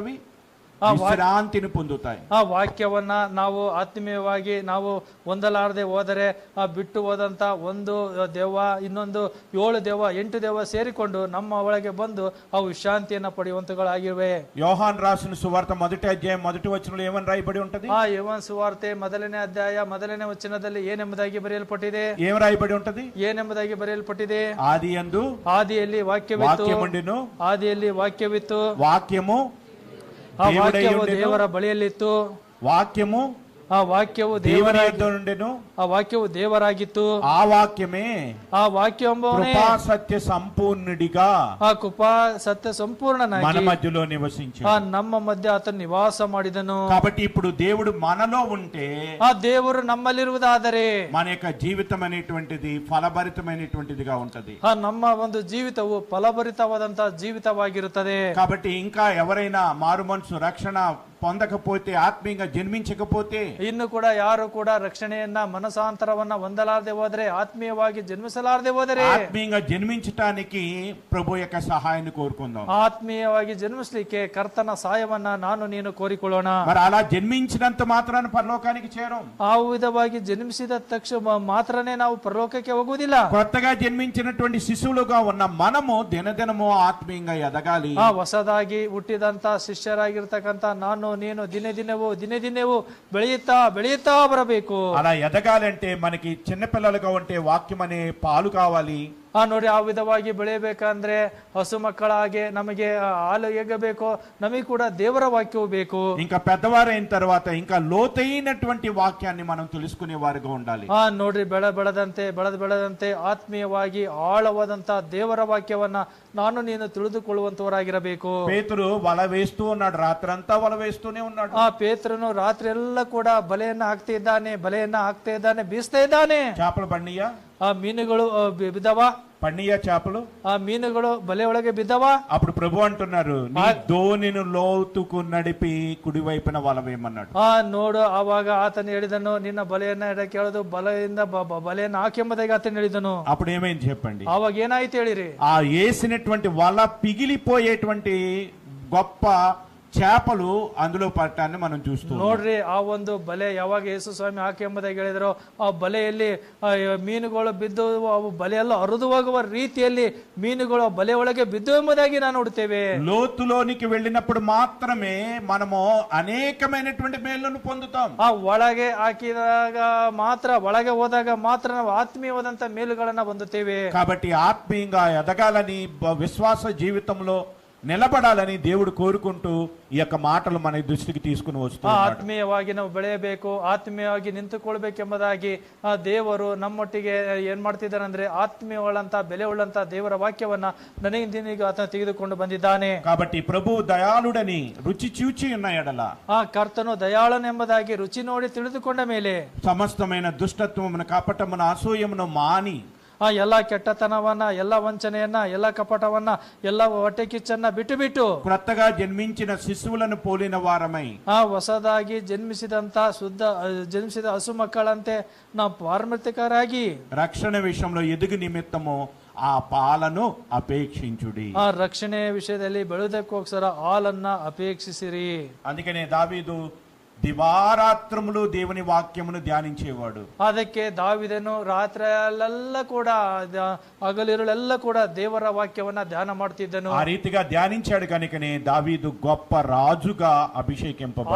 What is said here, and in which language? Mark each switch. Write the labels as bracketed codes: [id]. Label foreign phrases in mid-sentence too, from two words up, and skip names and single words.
[te] అవి ವಿಶ್ರಾಂತಿಯನ್ನು పొందుతాయి. [kn] ಆ ವಾಕ್ಯವನ್ನ ನಾವು ಆತ್ಮೀಯವಾಗಿ ನಾವು ಹೊಂದಲಾರದೆ ಹೋದರೆ ಆ ಬಿಟ್ಟು ಹೋದಂತ ಒಂದು ದೆವ್ವ, ಇನ್ನೊಂದು 7 ದೆವ್ವ, 8 ದೆವ್ವ ಸೇರಿಕೊಂಡು ನಮ್ಮ ಒಳಗೆ ಬಂದು ಅವು ವಿಶ್ರಾಂತಿಯನ್ನ ಪಡೆಯುವಂತಗಳಾಗಿವೆ. [te] యోహాను రాసిన సువార్త 1వ అధ్యాయం 1వ వచనంలో ఏమని రాయబడి ఉంటది? [kn] ಆ ಯೋಹಾನ ಸುವಾರ್ತೆ 1ನೇ ಅಧ್ಯಾಯ 1ನೇ ವಚನದಲ್ಲಿ ಏನೆಂಬುದಾಗಿ ಬರೆಯಲ್ಪಟ್ಟಿದೆ? [te] ఏం రాయబడి ఉంటది? [kn] ಏನೆಂಬುದಾಗಿ ಬರೆಯಲ್ಪಟ್ಟಿದೆ? [te] ఆదియందు [kn] ಆದಿಯಲ್ಲಿ ವಾಕ್ಯವಿತ್ತು, [te] వాక్యముండెను, [kn] ಆದಿಯಲ್ಲಿ ವಾಕ್ಯವಿತ್ತು, [te] వాక్యము [kn] ಆ ವಾಕ್ಯವು ದೇವರ ಬಳಿಯಲ್ಲಿತ್ತು, [te] వాక్యము [kn] ಆ ವಾಕ್ಯವು [te] దేవుని యొద్ద నుండెను, [kn] ಆ ವಾಕ್ಯವು ದೇವರಾಗಿತ್ತು, [te] ఆ వాక్యమే [kn] ಆ ವಾಕ್ಯವೆಂಬುವನೇ [te] కృపా సత్య సంపూర్ణుడిగా [kn] ಆ ಕೃಪಾ ಸತ್ಯ [te] మన [kn] ಸಂಪೂರ್ಣನಾಗಿ [te] మధ్యలో [kn] ಆ [te] నివసించాడు. [kn] ನಮ್ಮ ಮಧ್ಯೆ ಆತನು ನಿವಾಸ ಮಾಡಿದನು. [te] కాబట్టి ఇప్పుడు దేవుడు మనలో ఉంటే [kn] ಆ ದೇವರು ನಮ್ಮಲ್ಲಿರುವುದಾದರೆ [te] మన యొక్క జీవితం అనేటువంటిది ఫలభరితమైనటువంటిదిగా ఉంటది. [kn] ಆ ನಮ್ಮ ಒಂದು ಜೀವಿತವು ಫಲಭರಿತವಾದಂತಹ ಜೀವಿತವಾಗಿರುತ್ತದೆ. [te] కాబట్టి ఇంకా ఎవరైనా మారు మనసు రక్షణ పొందకపోతే, ఆత్మీయంగా జన్మించకపోతే, [kn] ಇನ್ನು ಕೂಡ ಯಾರು ಕೂಡ ರಕ್ಷಣೆಯನ್ನ ಮನಸಾಂತರವನ್ನ ಹೊಂದಲಾರದೆ ಹೋದರೆ, ಆತ್ಮೀಯವಾಗಿ ಜನ್ಮಿಸಲಾರದೆ ಹೋದರೆ, [te] ఆత్మీయంగా జన్మించటానికి ప్రభు యొక్క సహాయాన్ని కోరుకుందాం. [kn] ಆತ್ಮೀಯವಾಗಿ ಜನ್ಮಿಸ್ಲಿಕ್ಕೆ ಕರ್ತನ ಸಹಾಯವನ್ನ ನಾನು ನೀನು ಕೋರಿಕೊಳ್ಳೋಣ. [te] మరి అలా జన్మించినంత మాత్రాన పరలోకానికి చేరం. [kn] ಆ ವಿಧವಾಗಿ ಜನ್ಮಿಸಿದ ತಕ್ಷಣ ಮಾತ್ರನೇ ನಾವು ಪರಲೋಕಕ್ಕೆ ಹೋಗುವುದಿಲ್ಲ. [te] కొత్తగా జన్మించినటువంటి శిశువులుగా ఉన్న మనము దినదినము ఆత్మీయంగా ఎదగాలి. [kn] ಆ ಹೊಸದಾಗಿ ಹುಟ್ಟಿದಂತ ಶಿಷ್ಯರಾಗಿರ್ತಕ್ಕಂತ ನಾನು ನೀನು ದಿನೇ ದಿನವೂ ಬೆಳೆಯುತ್ತಾ ಬರಬೇಕು. [te] అలా ఎదగాలంటే మనకి చిన్నపిల్లలుగా ఉంటే వాక్యం అనే పాలు కావాలి. [kn] ನೋಡಿ, ಆ ವಿಧವಾಗಿ ಬೆಳೆಯಬೇಕಂದ್ರೆ ಹಸು ಮಕ್ಕಳ ಹಾಗೆ ನಮಗೆ ಹಾಲು ಎగ్గಬೇಕು, ನಮಗೆ ಕೂಡ ದೇವರ ವಾಕ್ಯವು ಬೇಕು. [te] ఇంకా పెద్దవారైన తర్వాత ఇంకా లోతైనటువంటి వాక్యాన్ని మనం తెలుసుకునే వారుగా ఉండాలి. [kn] ನೋಡ್ರಿ, ಬೆಳೆದಂತೆ ಆತ್ಮೀಯವಾಗಿ ಆಳವಾದಂತ ದೇವರ ವಾಕ್ಯವನ್ನ ನಾನು ನೀನು ತಿಳಿದುಕೊಳ್ಳುವಂತವರಾಗಿರಬೇಕು. [te] పేతురు వల వేస్తూ ఉన్నాడు, రాత్రంతా వల వేస్తూనే ఉన్నాడు. [kn] ಆ ಪೇತ್ರನು ರಾತ್ರಿ ಎಲ್ಲ ಕೂಡ ಬಲೆಯನ್ನ ಹಾಕ್ತಾ ಇದ್ದಾನೆ, ಬೀಸ್ತಾ ಇದ್ದಾನೆ. [te] చేపలు పడినయ్యా? [kn] ಆ ಮೀನುಗಳು ಬಿದ್ದವ, [te] పడినయ్యా చేపలు? [kn] ಆ ಮೀನುಗಳು ಬಲೆ ಒಳಗೆ ಬಿದ್ದವ. [te] అప్పుడు ప్రభు అంటున్నారు, నీ దోణిని లోతుకు నడిపి కుడి వైపున వల వేయమన్నాడు. [kn] ನೋಡು, ಆವಾಗ ಆತನು ಹೇಳಿದನು, ನಿನ್ನ ಬಲೆಯನ್ನ ಎಡಕ್ಕೆ ಎಳೆದು ಬಲೆಯಿಂದ ಬಲೆಯನ್ನ ಹಾಕೆಂಬುದಾಗಿ ಆತನು ಹೇಳಿದನು. [te] అప్పుడు ఏమైంది చెప్పండి? [kn] ಆವಾಗ ಏನಾಯ್ತು ಹೇಳಿರಿ? [te] ఆ వేసినటువంటి వల పిగిలిపోయేటువంటి గొప్ప చేపలు అందులో పడటాన్ని మనం చూస్తూ [kn] ನೋಡ್ರಿ, ಆ ಒಂದು ಬಲೆ ಯಾವಾಗ ಯೇಸು ಸ್ವಾಮಿ ಹಾಕಿ ಎಂಬುದಾಗಿ ಹೇಳಿದ್ರು, ಆ ಬಲೆಯಲ್ಲಿ ಮೀನುಗಳು ಬಿದ್ದು ಅವು ಬಲೆಯೆಲ್ಲ ಹರಿದು ಹೋಗುವ ರೀತಿಯಲ್ಲಿ ಮೀನುಗಳು ಬಲೆ ಒಳಗೆ ಬಿದ್ದು ಎಂಬುದಾಗಿ ನಾವು ನೋಡ್ತೇವೆ. [te] లోతులోనికి వెళ్ళినప్పుడు మాత్రమే మనము అనేకమైనటువంటి మేలును పొందుతాం. [kn] ಆ ಒಳಗೆ ಹಾಕಿದಾಗ ಮಾತ್ರ, ಒಳಗೆ ಹೋದಾಗ ಮಾತ್ರ ನಾವು ಆತ್ಮೀಯವಾದಂತ ಮೇಲುಗಳನ್ನ ಹೊಂದುತ್ತೇವೆ. [te] కాబట్టి ఆత్మీయంగా ఎదగాలని, విశ్వాస జీవితంలో నిలబడాలని దేవుడు కోరుకుంటూ ఈ యొక్క మాటలు మన దృష్టికి తీసుకుని వస్తున్నాడు. [kn] ಆತ್ಮೀಯವಾಗಿ ನಾವು ಬೆಳೆಯಬೇಕು, ಆತ್ಮೀಯವಾಗಿ ನಿಂತುಕೊಳ್ಬೇಕೆಂಬುದಾಗಿ ಆ ದೇವರು ನಮ್ಮೊಟ್ಟಿಗೆ ಏನ್ ಮಾಡ್ತಿದ್ದಾನೆ ಅಂದ್ರೆ, ಆತ್ಮೀಯವುಳ್ಳಂತ ಬೆಲೆ ಉಳ್ಳಂತ ದೇವರ ವಾಕ್ಯವನ್ನ ನನಗೆ ಆತನ ತೆಗೆದುಕೊಂಡು ಬಂದಿದ್ದಾನೆ. [te] కాబట్టి ప్రభు దయాళుడని రుచి చూచి ఉన్న ఎడల, [kn] ಆ ಕರ್ತನು ದಯಾಳನೆಂಬುದಾಗಿ ರುಚಿ ನೋಡಿ ತಿಳಿದುಕೊಂಡ ಮೇಲೆ [te] సమస్తమైన దుష్టత్వమును, కపటమును, అసూయమును మాని, [kn] ಆ ಎಲ್ಲ ಕೆಟ್ಟತನವನ್ನ, ಎಲ್ಲ ವಂಚನೆಯನ್ನ, ಎಲ್ಲ ಕಪಟವನ್ನ, ಎಲ್ಲ ಹೊಟ್ಟೆ ಕಿಚ್ಚನ್ನ ಬಿಟ್ಟು [te] క్రొత్తగా జన్మించిన శిశువులను పోలిన వారమై, [kn] ಆ ಹೊಸದಾಗಿ ಜನ್ಮಿಸಿದ ಹಸು ಮಕ್ಕಳಂತೆ ನಾವು ಪಾರಮಾರ್ಥಿಕರಾಗಿ [te] రక్షణ విషయంలో ఎదుగు నిమిత్తము ఆ పాలను అపేక్షించుడి. [kn] ಆ ರಕ್ಷಣೆ ವಿಷಯದಲ್ಲಿ ಬೆಳೆದಕ್ಕೋಸ್ಕರ ಹಾಲನ್ನ ಅಪೇಕ್ಷಿಸಿರಿ. [te] అందుకనే దావీదు దివారాత్రములు దేవుని వాక్యమును ధ్యానించేవాడు. [kn] ಅದಕ್ಕೆ ದಾವಿದನು ರಾತ್ರಿಯಲ್ಲೆಲ್ಲ ಕೂಡ, ಹಗಲಿರುಳೆಲ್ಲ ಕೂಡ ದೇವರ ವಾಕ್ಯವನ್ನ ಧ್ಯಾನ ಮಾಡ್ತಿದ್ದನು. [te] ఆ రీతిగా ధ్యానించాడు కనుకనే దావీదు గొప్ప రాజుగా అభిషేకింపబడ్డాడు.